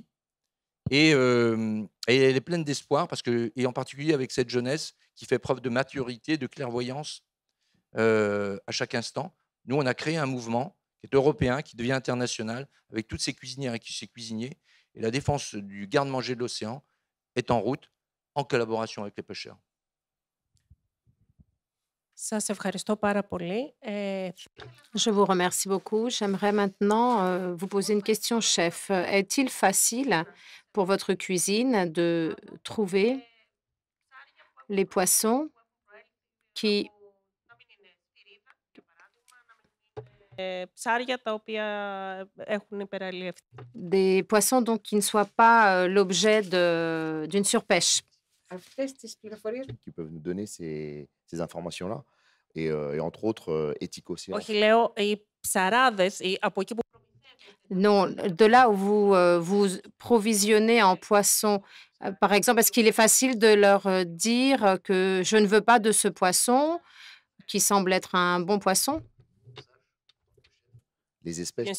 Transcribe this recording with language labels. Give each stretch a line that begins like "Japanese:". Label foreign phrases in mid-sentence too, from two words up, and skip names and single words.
French: Et elle est pleine d'espoir, et en particulier avec cette jeunesse qui fait preuve de maturité, de clairvoyance à chaque instant. Nous, on a créé un mouvement qui est européen, qui devient international, avec toutes ces cuisinières et ces cuisiniers. Et la défense du garde-manger de l'océan est en route, en collaboration avec les pêcheurs.
Greek: Σας ευχαριστώ πάρα πολύ.
French: Je vous remercie beaucoup. J'aimerais maintenant vous poser une question, chef. Est-il facile pour votre cuisine de trouver les poissons qui,
Greek: Ψάρια τα οποία έχουν υπεραλλιευθεί.
French: des poissons donc qui ne soient pas l'objet d'une surpêche? Qui peuvent nous donner ces informations-là. Et entre autres, Éthique-Océan.
Greek: Όχι, λέω οι ψαράδες, από εκεί που
French: Non, de là où vous vous provisionnez en poisson, par exemple, est-ce qu'il est facile de leur dire que je ne veux pas de ce poisson qui semble être un bon poisson? Les espèces Bien